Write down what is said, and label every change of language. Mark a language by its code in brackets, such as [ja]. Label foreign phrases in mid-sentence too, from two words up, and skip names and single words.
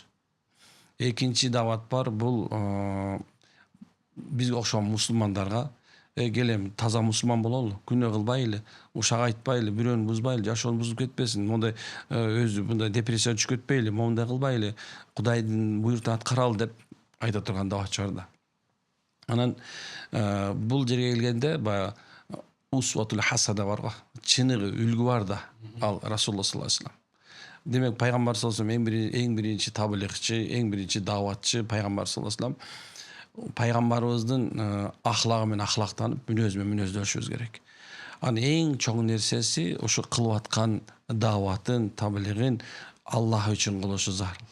[ky] Экинчи даават бар, бул бизге окшогон мусулмандарга келем таза мусулман бололу, күнөө кылбайлы, ушак айтпайлы, бирөөнү бузбайлы, жашоонун бузуп кетпесин, мондай өзү мындай депрессияга түшүп кетпейли, мондай кылбайлы, Кудайдын буйруктун аткаралы деп айта турган дааватчы бар да. Анан бул жерге келгенде баягы [ar] أسوة حسنة [ky] бар го, чыныгы үлгү бар да, ал [ar] رسول الله صلى الله عليه وسلم. [ky] Демек пайгамбар [ar] صلى الله عليه وسلم [ky] эң биринчи таблигчи, эң биринчи дааватчы пайгамбар [ar] صلى الله عليه وسلم. [ky] Пайгамбарыбыздын ахлагы менен ахлактанып, мүнөзү менен мүнөздөнүшүбүз керек. Анын эң чоң нерсеси ушу кылып аткан дааватын, таблигин Аллах үчүн кылышы зарыл.